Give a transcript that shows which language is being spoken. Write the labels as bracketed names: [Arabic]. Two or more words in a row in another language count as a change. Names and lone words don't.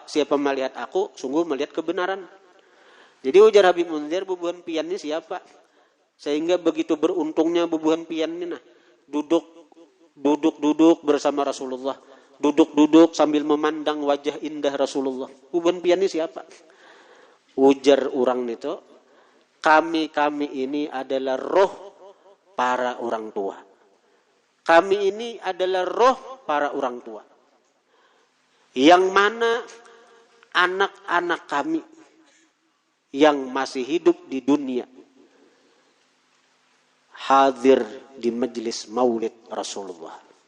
[Indonesian] Siapa melihat aku, sungguh melihat kebenaran. Jadi [Banjar] ujar Habib Munzir, bubuhan pian ini siapa? [Indonesian] Sehingga begitu beruntungnya [Banjar] bubuhan pian [Indonesian] ini duduk bersama Rasulullah. Duduk sambil memandang wajah indah Rasulullah. [Banjar] Bubuhan pian ini siapa? Ujar orang itu, [Indonesian] kami ini adalah roh para orang tua. Kami ini adalah roh para orang tua. Yang mana anak-anak kami yang masih hidup di dunia hadir di majelis maulid Rasulullah.